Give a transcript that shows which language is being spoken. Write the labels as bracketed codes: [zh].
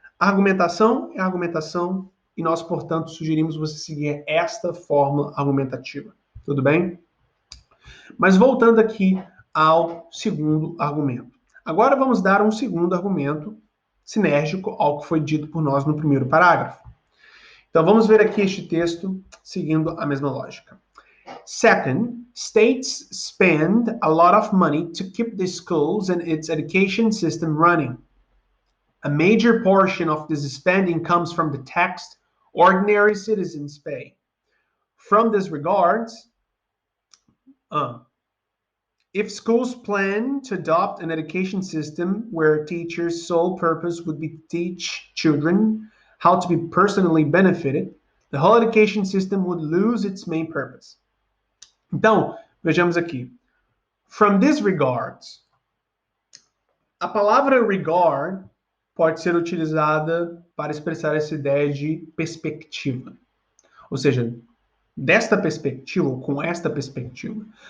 [pt] A argumentação é argumentação e nós, portanto, sugerimos você seguir esta forma argumentativa. Tudo bem? Mas voltando aqui ao segundo argumento. Agora vamos dar um segundo argumento sinérgico ao que foi dito por nós no primeiro parágrafo. Então vamos ver aqui este texto seguindo a mesma lógica. [en] Second, states spend a lot of money to keep the schools and its education system running. A major portion of this spending comes from the tax ordinary citizens pay. From this regards, if schools plan to adopt an education system where teachers' sole purpose would be to teach children how to be personally benefited, the whole education system would lose its main purpose. [pt] Então, vejamos aqui. From this regards, a palavra regard pode ser utilizada para expressar essa ideia de perspectiva. Ou seja, desta perspectiva, ou com esta perspectiva.